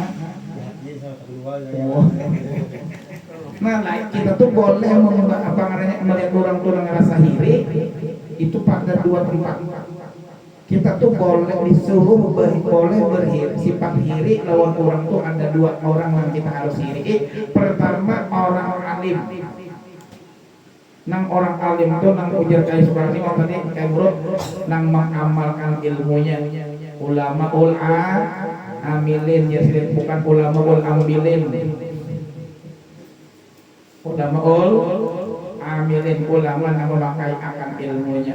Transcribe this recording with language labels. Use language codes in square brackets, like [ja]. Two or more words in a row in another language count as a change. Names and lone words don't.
[id] Di hati sama keluarga. Nah, kita tuh boleh melihat orang ngerasa iri itu pada dua tempat. Kita tuh boleh disuruh boleh berhiri, sifat iri lawan orang tuh ada dua orang yang kita harus iri. Pertama orang alim. [bjn] Nang orang alim tuh nang ujar kayak seperti orang tadi kayak bro, nang mengamalkan ilmunya. [id] Ulama amilin ya bukan ulama ambilin. Ulama amilin ulama yang memakai akan ilmunya.